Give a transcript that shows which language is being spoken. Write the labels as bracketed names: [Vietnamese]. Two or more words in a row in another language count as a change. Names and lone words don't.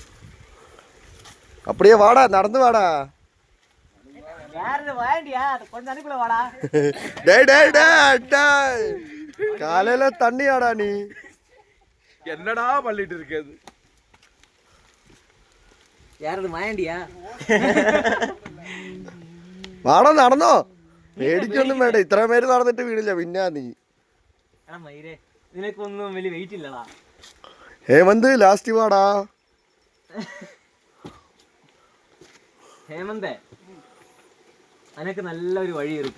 [Tamil] அப்படியே வாடா, நடந்து வாடா. காலையில தண்ணியாடா நீ என்னடா பண்ணிட்டு இருக்கிறது? யாரது மாயாண்டியா? [Malayalam] വാടാ, നടന്നോ. പേടിക്കൊന്നും വേണ്ട, ഇത്ര പേര് നടന്നിട്ട് വീണില്ല. പിന്നെ നീ മയിരേ, നിനക്കൊന്നും വലിയ വെയിറ്റ് ഇല്ലടാ. ഹേമന്ത് ലാസ്റ്റ് വാടാ. ഹേമന്തേ, അനക്ക് നല്ലൊരു വഴി ഇருக்கு.